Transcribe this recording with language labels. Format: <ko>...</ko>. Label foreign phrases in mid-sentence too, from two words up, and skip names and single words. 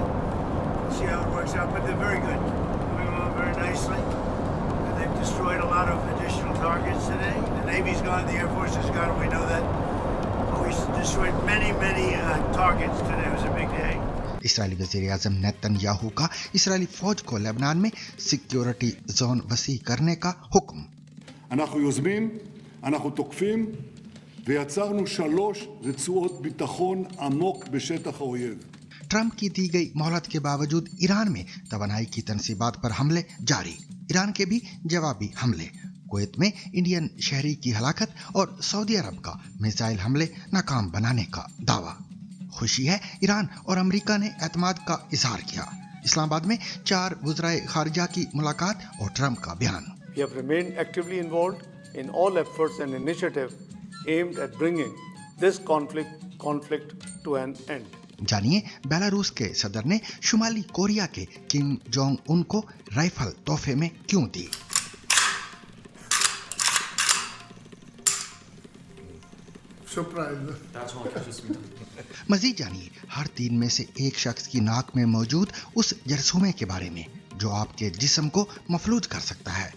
<ur>اسرائیلی وزیر اعظم نیتن یاہو کا اسرائیلی فوج کو لبنان میں</ur> <en>security zone</en> <ur>وسیع کرنے کا حکم.</ur> <he>אנחנו יוזמים, אנחנו תוקפים ויצרנו 3 רצועות ביטחון עמוק בשטח האויב।</he> <ur>ٹرمپ کی دی گئی مہلت کے باوجود ایران میں توانائی کی تنصیبات پر حملے جاری، ایران کے بھی جوابی حملے، کویت میں انڈین شہری کی ہلاکت اور سعودی عرب کا میزائل حملے ناکام بنانے کا دعویٰ. خوشی ہے، ایران اور امریکہ نے اعتماد کا اظہار کیا. اسلام آباد میں 4 وزرائے خارجہ کی ملاقات اور ٹرمپ کا بیان.</ur> <en>We have remained actively involved in all efforts and initiatives aimed at bringing this conflict to an end.</en> <ur>جانیے، بیلاروس کے صدر نے شمالی کوریا کے کم جونگ ان کو رائفل تحفے میں کیوں دی? مزید جانیے، ہر 3 میں سے ایک شخص کی ناک میں موجود اس جرثومے کے بارے میں جو آپ کے جسم کو مفلوج کر سکتا ہے.</ur>